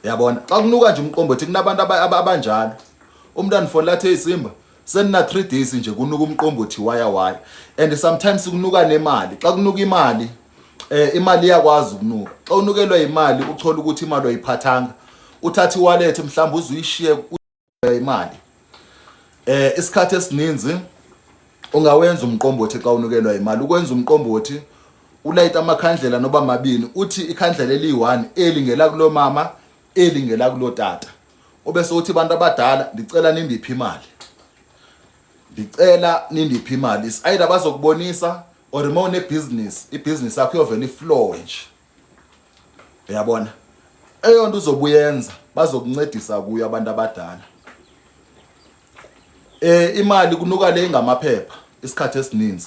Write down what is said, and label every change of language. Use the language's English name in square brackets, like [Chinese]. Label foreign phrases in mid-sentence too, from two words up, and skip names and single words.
[Xhosa] Uyabona xa kunuka nje umqombothi kunabantu abanjalo. Umntwana fonela athi Simba senina 3 days nje kunuka umqombothi waya [English] and sometimes [Xhosa] kunuka nemali. Xa kunuka imali imali iyakwazi ukunuka. Xa unukelwa imali uthola ukuthi imali ayiphathanga, uthatha iwallet mhlawumbe uzuyishiye imali. Isikhathi esininzi ungawenza umqombothi xa unukelwa imali. Ukwenza umqombothi ulayita amakhandlela noba mabini, uthi ikhandlela eli1 elingela kulo mama elingela kulo tata, obese uthi abantu abadala ndicela nindiphi imali, ndicela nindiphi imali. [English] Is either [Xhosa] bazokubonisa or uma business, ibusiness yakho yovela iflow nje. Uyabona eyo nto uzobuyenza bazokuncedisa kuyo abantu abadala. Imali kunuka le ngamaphepha isikhathi esininzi.